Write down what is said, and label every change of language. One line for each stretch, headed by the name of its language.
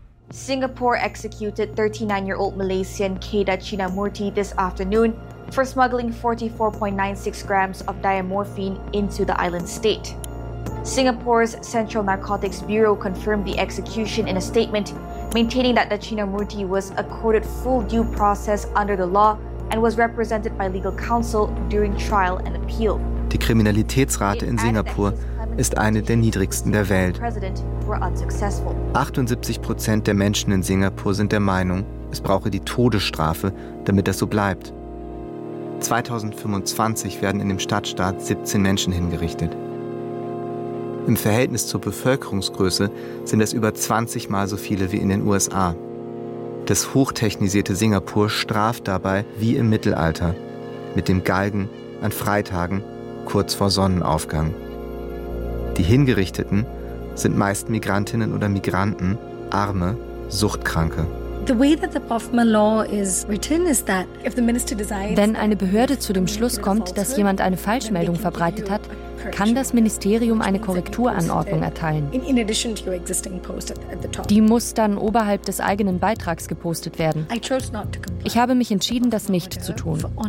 English: Singapore executed 39-year-old Malaysian Kada Chinnamurthy this afternoon for smuggling 44.96 grams of diamorphine into the island state. Singapore's Central Narcotics Bureau confirmed the execution in a statement, maintaining that the Chinnamurthy was accorded full due process under the law and was represented by legal counsel during trial and appeal.
German: Die Kriminalitätsrate in Singapur ist eine der niedrigsten der Welt. 78% der Menschen in Singapur sind der Meinung, es brauche die Todesstrafe, damit das so bleibt. 2025 werden in dem Stadtstaat 17 Menschen hingerichtet. Im Verhältnis zur Bevölkerungsgröße sind es über 20 Mal so viele wie in den USA. Das hochtechnisierte Singapur straft dabei wie im Mittelalter, mit dem Galgen an Freitagen kurz vor Sonnenaufgang. Die Hingerichteten sind meist Migrantinnen oder Migranten, Arme, Suchtkranke.
English: The way that the POFMA law is written is that if the minister decides,
German: wenn eine Behörde zu dem Schluss kommt, dass jemand eine Falschmeldung verbreitet hat, kann das Ministerium eine Korrekturanordnung erteilen. Die muss dann oberhalb des eigenen Beitrags gepostet werden. Ich habe mich entschieden, das nicht zu tun.